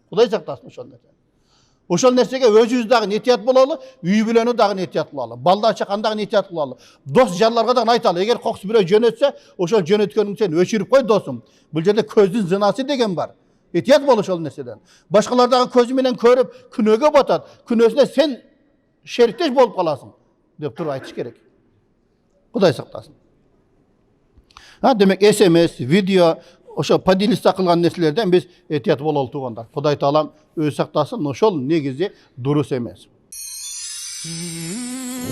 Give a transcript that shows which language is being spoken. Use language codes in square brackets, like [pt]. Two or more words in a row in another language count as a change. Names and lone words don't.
[ky] Кудай сактасын ошол нерсе. Ошол нерсеге өзүбүз дагы этият бололу, үй бүлөнү дагы этият кылалы, балдар чакан дагы этият кылалы. Дос жарларга дагы айталы, эгер кокус бирөө жөнөтсө, ошол жөнөткөнүң сен өчүрүп кой досум. Бул жерде көздүн зынасы деген бар. Этият бол ошол нерседен. Башкалар дагы көзү менен көрүп, күнөөгө батат. Күнөөсүнө сен шериктеш болуп каласың деп туруп айтыш керек. Кудай сактасын. Демек SMS, video, ошо поделиться кылган нерселерден биз этият бололу туугандар. Кудай Таалам өзү сактасын, ошол негизи дурус эмес.